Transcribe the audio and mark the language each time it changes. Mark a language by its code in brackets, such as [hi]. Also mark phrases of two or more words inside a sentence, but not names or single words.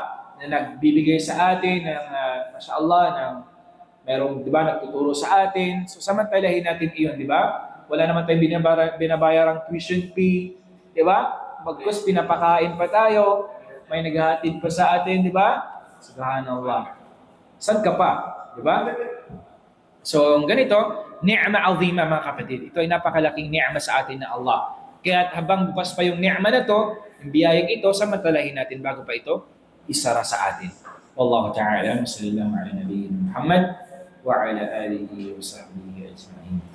[tl] Na nagbibigay sa atin ng, mashallah, ng merong, di ba, nagtuturo sa atin. So, samantalahin natin iyon, di ba? Wala naman tayong binabayarang [en] tuition fee, [tl] di ba? Bagkus pinapakain pa tayo, may naghahatid pa sa atin, di ba? Subhanallah. Saan ka pa? Di ba? So, ganito, [ar] نعمة عظيمة, [tl] mga kapatid. Ito ay napakalaking ni'ma sa atin na Allah. Kaya habang bukas pa yung ni'ma na to, yung biyayang ito, samantalahin natin bago pa ito isara sa atin. [ar] والله تعالى صلى الله على نبينا محمد وعلى آله وصحبه أجمعين.